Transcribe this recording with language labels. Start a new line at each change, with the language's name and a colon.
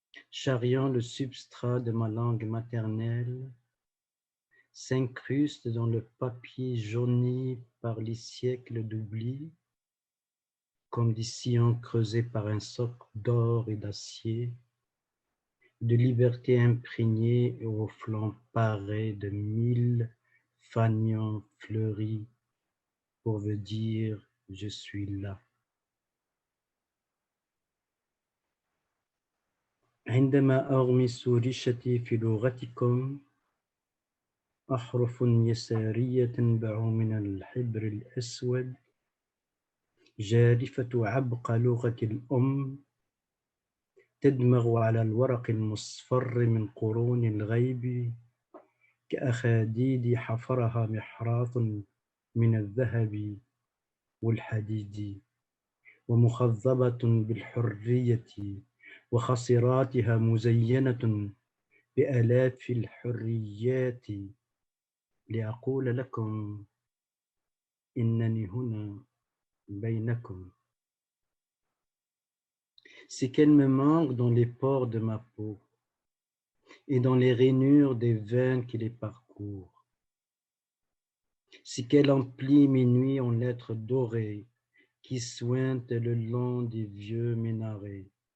French: charriant le substrat de ma langue maternelle, s'incrustent dans le papier jauni par les siècles d'oubli, comme des sillons creusés par un socle d'or et d'acier, de liberté imprégnée et aux flancs parés de 1000 fanions fleuris pour vous dire « je suis là ».
Arabic: عندما أغمس ريشتي في لغتكم أحرف يسارية تنبع من الحبر الأسود جارفة عبق لغة الأم تدمغ على الورق المصفر من قرون الغيب كأخاديد حفرها محراث من الذهب والحديد ومخضبة بالحرية وخصراتها مزينة بآلاف الحريات لأقول لكم إنني هنا بينكم.
French: c'est qu'elle me manque dans les pores de ma peau et dans les rainures des veines qui les parcourent. C'est qu'elle emplit mes nuits en lettres dorées qui suintent le long des vieux minarets.